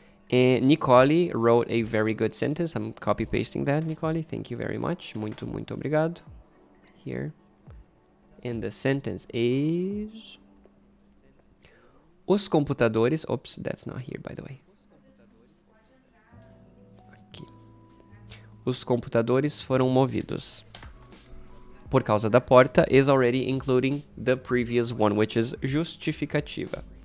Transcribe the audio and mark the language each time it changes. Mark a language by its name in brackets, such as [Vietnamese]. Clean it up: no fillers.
[English] And Nicole wrote a very good sentence. I'm copy-pasting that, Nicole. Thank you very much. [Portuguese] Muito, muito obrigado. [English] Here. And the sentence is... [Portuguese] Os computadores... [English] Oops, that's not here, by the way. [Portuguese] Aqui. Os computadores foram movidos. Por causa da porta [English] is already including the previous one, which is justificativa.